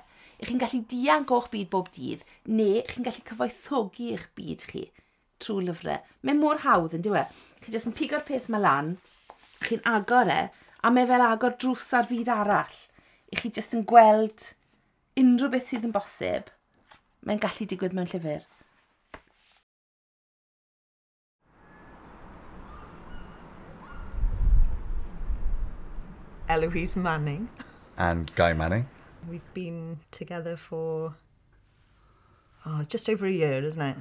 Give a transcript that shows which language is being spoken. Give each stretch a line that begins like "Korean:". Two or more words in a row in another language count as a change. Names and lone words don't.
Welsh: I chi'n gallu dianc o'ch byd bob dydd, neu chi'n gallu cyfoethogi eich byd chi trwy lyfrau. Mae'n mor hawdd yn diwe. Chi jyst yn pigo'r peth ma lan, chi'n agor a mae fel agor drws ar fyd arall. I chi jyst yn gweld unrhyw beth sydd yn bosib. Mae'n gallu digwydd mewn llyfr. Eloise Manning.
English: And Guy Manning. We've been together for just over a year, isn't it?